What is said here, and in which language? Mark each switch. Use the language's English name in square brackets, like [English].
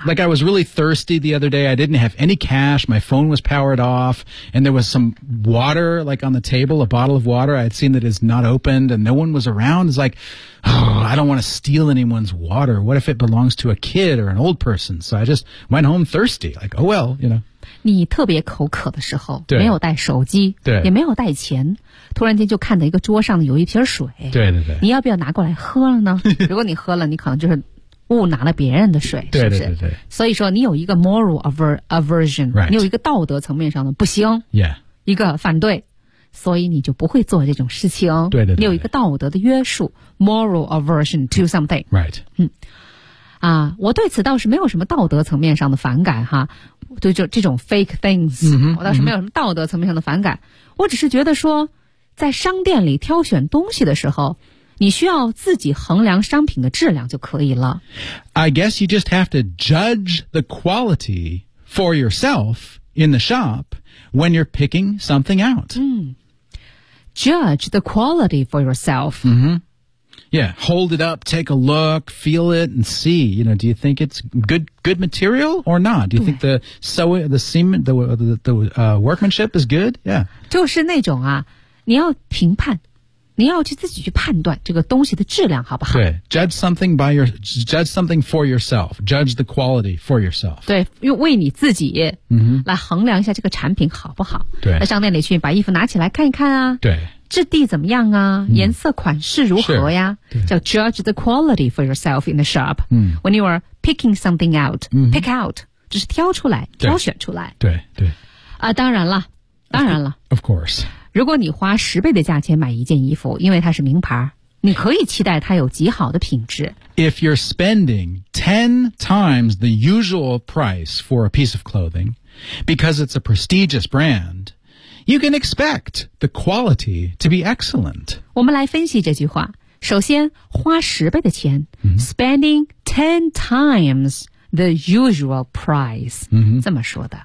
[English] Like I was really thirsty the other day. I didn't have any cash. My phone was powered off. And there was some water, like on the table, a bottle of water. I had seen that it's not opened and no one was around. It's like, oh, I don't want to steal anyone's water. What if it belongs to a kid or an old person? So I just went home thirsty. Like, oh, well, you know. [Chinese] 你特别口渴的时候没有带手机对也没有带钱突然间就看到一个桌上有一瓶水对对对你要不要拿过来喝了呢如果你喝了你可能就是误拿了别人的水对对对对是不是所以说你有一个 moral aversion、 [English] right. [Chinese] 你有一个道德层面上的不行、 [English] yeah. [Chinese] 一个反对所以你就不会做这种事情对对对你有一个道德的约束 [English] moral aversion to something、 right. [Chinese] 我对此倒是没有什么道德层面上的反感哈对就这种 [English] fake things、 [Chinese] 我倒是没有什么道德层面上的反感、我只是觉得说在商店里挑选东西的时候你需要自己衡量商品的质量就可以了 [English] I guess you just have to judge the quality for yourself in the shop when you're picking something out、 Judge the quality for yourself、 Yeah, hold it up, take a look, feel it, and see. You know, do you think it's good material or not? Do you think the workmanship is good? Yeah. [Chinese] 就是那种啊，你要评判，你要去自己去判断这个东西的质量好不好？对 [English] ，judge something for yourself. Judge the quality for yourself. [Chinese] 对，用为你自己来衡量一下这个产品好不好？对，在商店里去把衣服拿起来看一看啊。对。质地怎么样啊颜色款式如何呀叫 [English] judge the quality for yourself in the shop、when you are picking something out、 pick out [Chinese] 就是挑出来挑选出来对对啊，当然了当然了 [English] of course [Chinese] 如果你花十倍的价钱买一件衣服因为它是名牌你可以期待它有极好的品质 [English] if you're spending 10 times the usual price for a piece of clothing because it's a prestigious brandYou can expect the quality to be excellent. [Chinese] 我们来分析这句话。首先，花十倍的钱、 [English] spending 10 times the usual price,、 [Chinese] 这么说的。